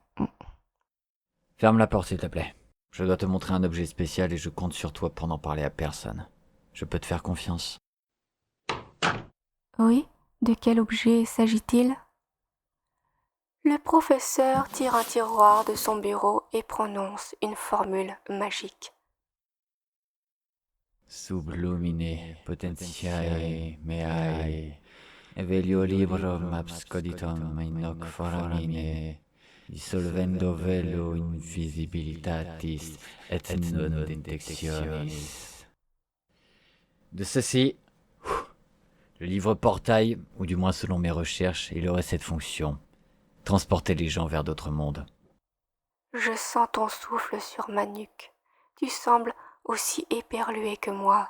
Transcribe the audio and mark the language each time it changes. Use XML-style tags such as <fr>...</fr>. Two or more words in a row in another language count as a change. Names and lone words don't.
<fr>Ferme la porte, s'il te plaît. Je dois te montrer un objet spécial et je compte sur toi pour n'en parler à personne. Je peux te faire confiance. Oui? De quel objet s'agit-il? Le professeur tire un tiroir de son bureau et prononce une formule magique.</fr> <la>Sublumine potentiae meae, evelio librum abscoditum in hoc foramine, dissolvendo velo invisibilitatis et non detectionis.</la> <fr>De ceci, le livre portail, ou du moins selon mes recherches, il aurait cette fonction: transporter les gens vers d'autres mondes. Je sens ton souffle sur ma nuque. Tu sembles aussi éperlué que moi.</fr>